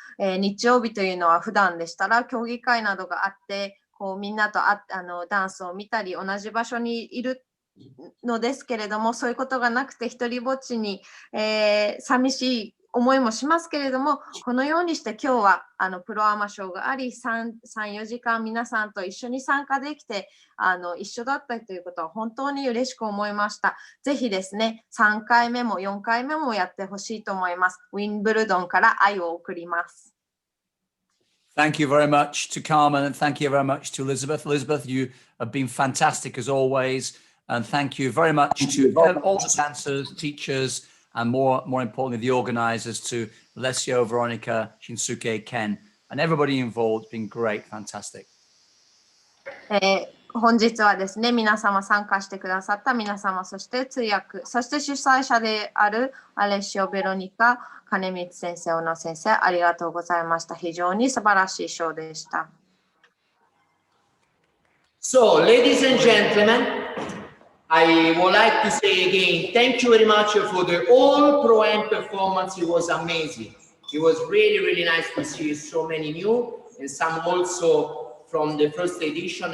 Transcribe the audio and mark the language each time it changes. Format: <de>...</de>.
<ja>日曜日というのは普段でしたら競技会などがあってこうみんなとダンスを見たり同じ場所にいるのですけれども、そういうことがなくて一人ぼっちに、寂しい思いもしますけれども、このようにして今日はプロアマショーがあり 3,4 時間皆さんと一緒に参加できて一緒だったということは本当に嬉しく思いました。ぜひですね、3回目も4回目もやってほしいと思います。ウィンブルドンから愛を送ります。</ja> <en>Thank you very much to Carmen and thank you very much to Elizabeth. Elizabeth, you have been fantastic as always. And thank you very much to all the dancers, teachers, and more importantly, the organizers, to Alessio, Veronica, Shinsuke, Ken, and everybody involved. It's been great, fantastic.</en> <ja>本日はですね、皆様参加してくださった皆様、そして通訳、そして主催者であるアレッシオ、ベロニカ、金光先生、小野先生、ありがとうございました。非常に素晴らしいショーでした。</ja> <en>So, ladies and gentlemen, I would like to say again, thank you very much for the all Pro-Am performance. It was amazing. It was really, really nice to see so many new and some also from the first edition.</en>